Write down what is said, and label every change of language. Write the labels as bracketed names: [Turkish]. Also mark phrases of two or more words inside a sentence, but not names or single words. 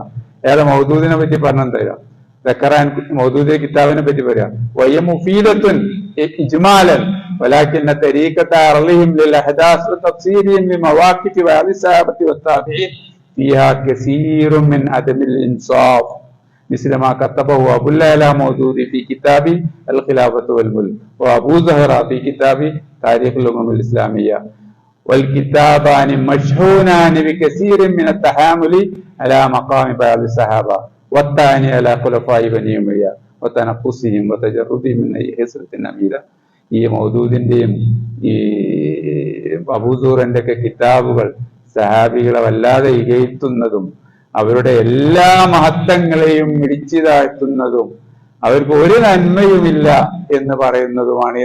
[Malayalam] ഏതാ മൗദൂദിനെ പറ്റി പറഞ്ഞെന്തരാം, ദക്കറാൻ മൗദൂദി കിതാബിനെ പറ്റി പറയാം. [Arabic] وهي مفيدة إجمالا ولكن طريقة عرضهم للأحداث وتفسيرهم لمواقف وعلى الصحابة والتابعين فيها كثير من عدم الإنصاف مثل ما كتبه أبو العلا مودودي في كتاب الخلافة والملك وأبو زهرة في كتاب تاريخ الأمم الإسلامية، والكتابان مشحونان بكثير من التحامل على مقام بعض الصحابة والثاني على خلفاء بني أمية وتنقصهم وتجردهم من أي حسرة أميرة. [Malayalam] ഈ മൗദൂദിന്റെയും ഈ അബൂസൂറിന്റെ ഒക്കെ കിതാബുകൾ സഹാബികളെ വല്ലാതെ ഇകഴ്ത്തുന്നതും അവരുടെ എല്ലാ മഹത്വങ്ങളെയും ഇടിച്ചു താഴ്ത്തുന്നതും അവർക്ക് ഒരു നന്മയുമില്ല എന്ന് പറയുന്നതുമാണ്.